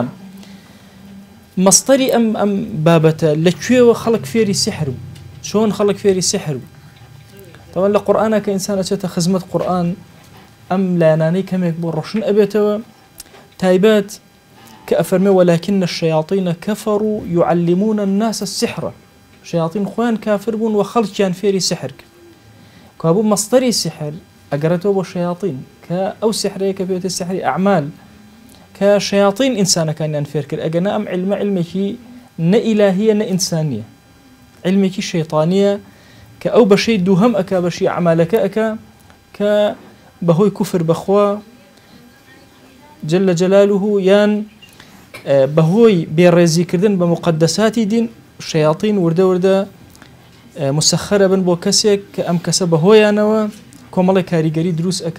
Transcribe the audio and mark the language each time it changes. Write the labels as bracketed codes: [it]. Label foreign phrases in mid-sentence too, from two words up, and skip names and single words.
[ckb] مەصدەری ئەم بابەتە لەکوێوە خەڵک فێری سحر بوو؟ چۆن خەڵک فێری سحر بوو؟ تەوان لە قورئانە کە ئینسان ئەچێتە خزمەت قورئان ئەم لایەنانەی کەمێک بۆ ڕۆشن ئەبێتەوە. تایبەت کە ئەفەرمێ [ar] وەلاکن الشەیاطین کەفەڕوا یعلمون الناس السحر. [ckb] شەیاطین خۆیان کافر بوون و خەڵکیان فێری سحر کرد. کابوو مەصدەری سحر ئەگەڕێتەوە بۆ شەیاطین کە ئەو سحرەیە کە پێوتێ سحری ئەعمال کە شەیاطین ئینسانەکانیان فێر کرد. ئەگەنا ئەم علمە علمێکی نە ئیلاهیە نە ئینسانیە، علمێکی شەیطانیە کە ئەو بەشەی دووهەم ئەکا بەشی ئەعمالەکە ئەکا کە بەهۆی کوفر بەخوا [ar] جل جلاله [ckb] یان بەهۆی بێڕێزیکردن بە مقدساتی دین شەیاطین وردە وردە مسەخەرە بن بۆ کەسێک کە ئەم کەسە بەهۆیانەوە کۆمەڵی کاریگەری دروست ئەکا.